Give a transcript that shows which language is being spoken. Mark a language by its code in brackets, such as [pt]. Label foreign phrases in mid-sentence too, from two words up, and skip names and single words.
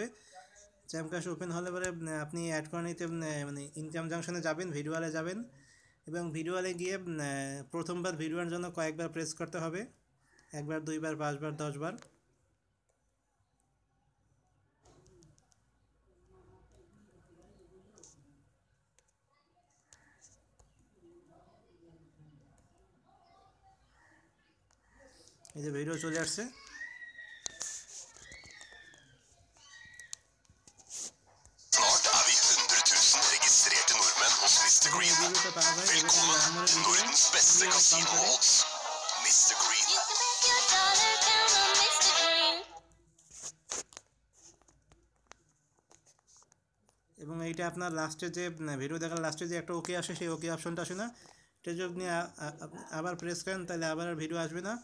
[bn] চ্যামকাশ ওপেন হলে পরে আপনি অ্যাড করে নিতে মানে [en] income junction [bn] যাবেন, ভিডিওয়ালে যাবেন এবং ভিডিওয়ালে গিয়ে প্রথমবার ভিডিওর জন্য কয়েকবার প্রেস করতে হবে, একবার, দুইবার, 5বার, 10বার। এই যে ভিডিও চলে আসছে। [no] Snart er vi 100 000 registrerte nordmenn hos Mr. Green. Velkommen til Nordens beste casino odds. Mr. Green. [bn] এবং এইটা আপনার লাস্টে যে ভিডিও দেখার লাস্টে যে একটা ওকে আসে সেই [en] okay option [bn] আসে না, এটা যদি আপনি আবার প্রেস করেন তাহলে আবার ভিডিও আসবে না।